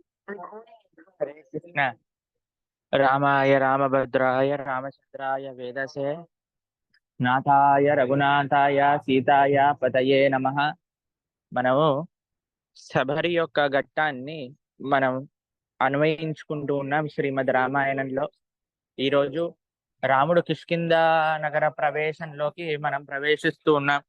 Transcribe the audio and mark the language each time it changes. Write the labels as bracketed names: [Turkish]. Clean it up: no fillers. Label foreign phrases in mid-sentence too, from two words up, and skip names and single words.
[Sanskrit] हरे कृष्ण। रामाय रामभद्राय रामचंद्राय वेदसे नाथाय रघुनाथाय సీతాయ పతయే నమః. [Telugu] మనము శబరి యొక్క ఘట్టాన్ని మనం అన్వయించుకుంటూ ఉన్నాం శ్రీమద్ రామాయణంలో. ఈరోజు రాముడు కిష్కింద నగర ప్రవేశంలోకి మనం ప్రవేశిస్తూ ఉన్నాం.